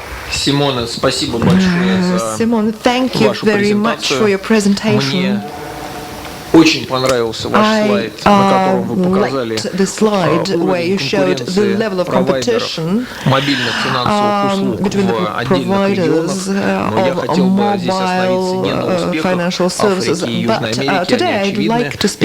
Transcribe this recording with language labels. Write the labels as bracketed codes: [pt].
[ru] Simone, спасибо большое за [en] Simone, thank you very much for your presentation. [ru] Очень понравился ваш слайд, на котором вы показали уровень конкуренции провайдеров мобильных финансовых услуг в отдельных регионах. Но я хотел бы здесь остановиться не на успехах Африки и Южной Америки, они очевидны.